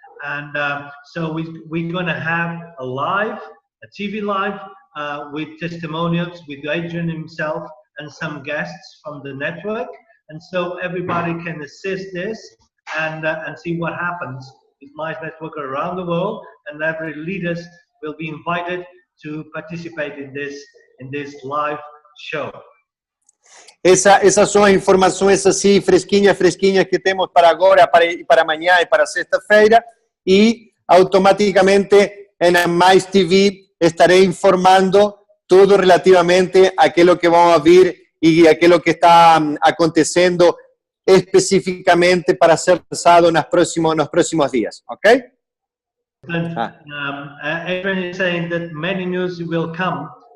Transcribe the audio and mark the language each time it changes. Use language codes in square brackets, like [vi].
[en] And so we're going to have a TV live with testimonials with Adrian himself and some guests from the network. And so everybody can assist this and see what happens with Mize Network around the world, and every leaders will be invited to participate in this live show. [pt] Essas são as informações assim fresquinhas que temos para agora, para amanhã e para sexta-feira, e automaticamente na Mize TV estarei informando tudo relativamente àquilo que vamos a vir e àquilo que está acontecendo especificamente para ser lançado nos próximos dias, ok? [en] And Adrian is saying that many news will come.